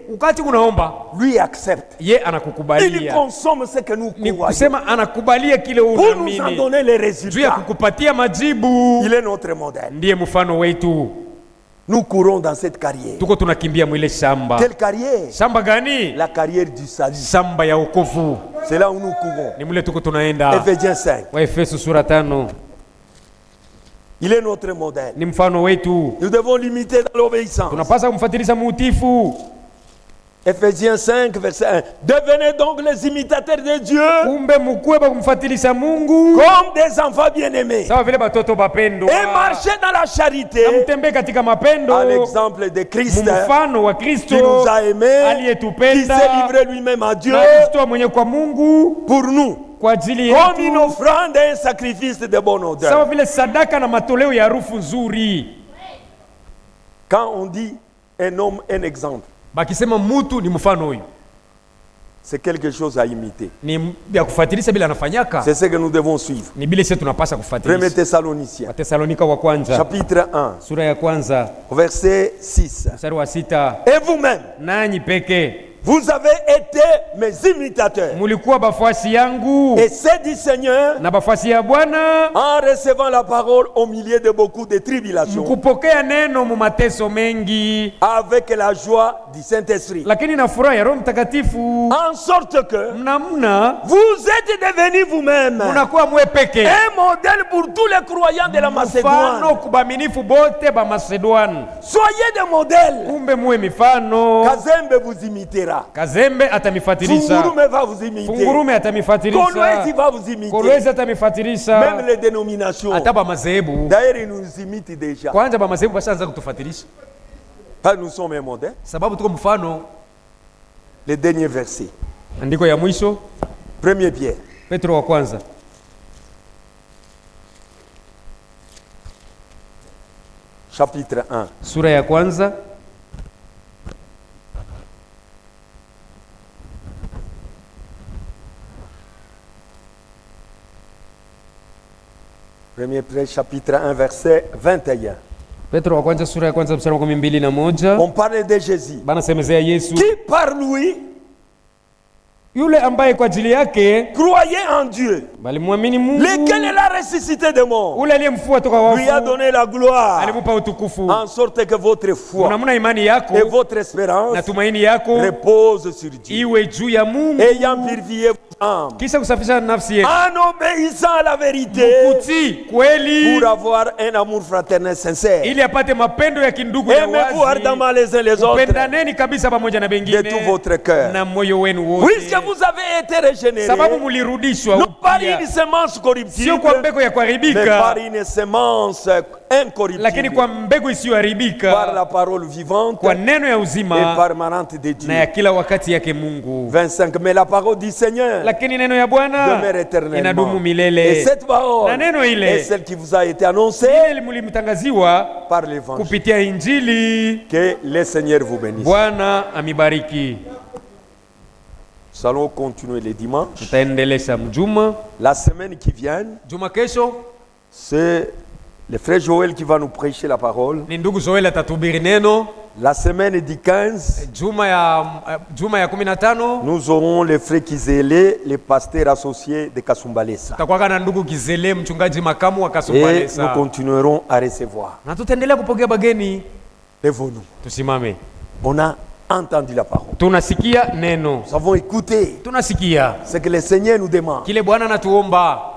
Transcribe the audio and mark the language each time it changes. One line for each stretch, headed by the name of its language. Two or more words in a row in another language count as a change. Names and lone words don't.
Swahili: Wakati unaomba,
French: lui accepte.
Swahili: ye
French: Il
Swahili: anakukubalia,
French: consomme ce que nous
Swahili: ni
French: croyons
Swahili: kusema anakubalia kile
French: pour nous en
Swahili: unaamini,
French: donner les
Swahili: juu ya
French: résultats.
Swahili: kukupatia majibu.
French: Il est notre modèle.
Swahili: Ndiye mfano wetu.
French: Nous courons dans cette carrière.
Swahili: Tuko tunakimbia mwile shamba.
French: Quelle carrière?
Swahili: Shamba gani?
French: La carrière du salut.
Swahili: Shamba ya wokovu.
French: C'est là où nous courons.
Swahili: Ni mule tuko tunaenda.
French: Ephésiens 5.
Swahili: Waefeso sura 5.
French: Il est notre modèle.
Swahili: Ni mfano wetu.
French: Nous devons l'imiter dans l'obéissance.
Swahili: Tunapaswa kumfuatilia muutifu.
French: Ephésiens 5, verset 1. Devenez donc les imitateurs de Dieu
Swahili: Kumbe mkuwe ba kumfuatilia Mungu
French: comme des enfants bien-aimés.
Swahili: sawa vile batoto bapendwa,
French: Et marchez dans la charité
Swahili: na mtembee katika mapendo
French: à l'exemple de Christ
Swahili: mfano wa
French: qui
Swahili: Kristo
French: nous a aimés, qui
Swahili: aliyetupenda
French: s'est livré lui-même à Dieu
Swahili: na kujitoa mwenye kwa Mungu
French: pour nous,
Swahili: kwa ajili
French: comme une
Swahili: yetu,
French: offrande et un sacrifice de bonne
Swahili: sawa
French: odeur.
Swahili: vile sadaka na matoleo ya harufu nzuri.
French: Quand on dit un homme, un exemple,
Swahili: Bakisema mutu ni mfano huyu,
French: c'est quelque chose à imiter.
Swahili: ni ya kufuatilia bila anafanyaka,
French: C'est ce que nous devons suivre.
Swahili: ni bile sisi tunapasa 1 kufuatilia.
French: Thessaloniciens,
Swahili: Watesalonika wa kwanza
French: chapitre 1,
Swahili: sura ya kwanza
French: verset 6.
Swahili: mstari wa 6,
French: Et vous-même,
Swahili: nanyi peke
French: vous avez été mes imitateurs
Swahili: mulikuwa bafuasi yangu
French: et c'est du Seigneur
Swahili: na bafuasi ya Bwana,
French: en recevant la parole au milieu de beaucoup de tribulations,
Swahili: mkupokea neno mu mateso mengi,
French: avec la joie du Saint-Esprit,
Swahili: lakini na furaha ya Roho Mtakatifu,
French: en sorte que
Swahili: mnamna
French: vous êtes devenus vous-même
Swahili: munakuwa mwe peke
French: un modèle pour tous les croyants de la Macédoine.
Swahili: mfano kubaminifu bote ba Macedoine.
French: Soyez des modèles.
Swahili: Kumbe muwe mifano.
French: Kazembe vous imitera.
Swahili: Kazembe atamifuatilisha,
French: Fungurume va vous imiter.
Swahili: Fungurume atamifuatilisha,
French: Kolwezi va vous imiter.
Swahili: Kolwezi atamifuatilisha,
French: Même les dénominations.
Swahili: hata ba madhehebu.
French: D'ailleurs, ils nous imitent déjà.
Swahili: Kwanza ba madhehebu bashaanza kutufuatilisha
French: Pas nous sommes un modèle.
Swahili: sababu tuko mfano.
French: Le dernier verset.
Swahili: Andiko ya mwisho
French: 1 Pierre.
Swahili: Petro wa kwanza
French: Chapitre 1.
Swahili: sura ya kwanza
French: Premier Pierre, chapitre 1, verset 21.
Swahili: Petro wa kwanza sura ya kwanza mstari wa 21.
French: On parle de Jésus.
Swahili: Bana semezea Yesu
French: Qui par lui
Swahili: yule ambaye kwa ajili yake
French: croyait en Dieu,
Swahili: balimwamini Mungu,
French: lequel l'a ressuscité des morts,
Swahili: ule aliyemfua toka
French: lui a
Swahili: wafu
French: donné la gloire,
Swahili: alimupa utukufu.
French: en sorte que votre foi
Swahili: Unamuna imani yako
French: et votre espérance
Swahili: na tumaini yako
French: repose sur Dieu,
Swahili: iwe juu ya Mungu,
French: ayant purifié vos âmes
Swahili: kisha kusafisha nafsi yetu
French: en obéissant à la vérité,
Swahili: kutii kweli,
French: pour avoir un amour fraternel sincère.
Swahili: ili apate mapendo ya kindugu ya
French: Aimez-vous
Swahili: wazi.
French: ardemment les uns les autres
Swahili: Pendaneni kabisa pamoja na
French: de
Swahili: bengine
French: tout votre cœur,
Swahili: na moyo wenu wote,
French: puisque vous avez été régénérés,
Swahili: sababu mulirudishwa
French: non par
Swahili: upya,
French: une semence
Swahili: sio
French: corruptible,
Swahili: kwa mbegu ya
French: mais par
Swahili: kuharibika,
French: une semence
Swahili: lakini
French: incorruptible,
Swahili: kwa mbegu
French: par
Swahili: isiyoharibika,
French: la parole vivante
Swahili: kwa neno ya
French: et
Swahili: uzima
French: permanente de
Swahili: na ya
French: Dieu.
Swahili: kila wakati yake Mungu.
French: 25. Mais la parole du Seigneur
Swahili: Lakini neno ya Bwana
French: demeure éternellement.
Swahili: inadumu
French: Et
Swahili: milele,
French: cette parole
Swahili: na neno ile
French: est celle qui vous a été annoncée
Swahili: ile mulimtangaziwa
French: par l'évangile.
Swahili: kupitia Injili.
French: Que le Seigneur vous bénisse.
Swahili: Bwana amibariki.
French: Nous allons continuer les dimanches.
Swahili: Tutaendelesha mjuma.
French: La semaine qui vient,
Swahili: Juma kesho
French: c'est le frère Joël qui va nous prêcher la parole.
Swahili: ni ndugu Joel atatuhubiri neno.
French: La semaine du 15,
Swahili: Juma ya 15
French: nous aurons le frère Kizele, le pasteur associé de Kasumbalesa.
Swahili: tutakuwa na ndugu Kizele, mchungaji makamu wa
French: Et nous
Swahili: Kasumbalesa,
French: continuerons à recevoir.
Swahili: na tutaendelea kupokea bageni.
French: Lèvons-nous.
Swahili: Tusimame,
French: On a entendu la parole.
Swahili: tunasikia neno,
French: Nous avons écouté
Swahili: tunasikia
French: ce que le Seigneur nous demande.
Swahili: kile Bwana anatuomba.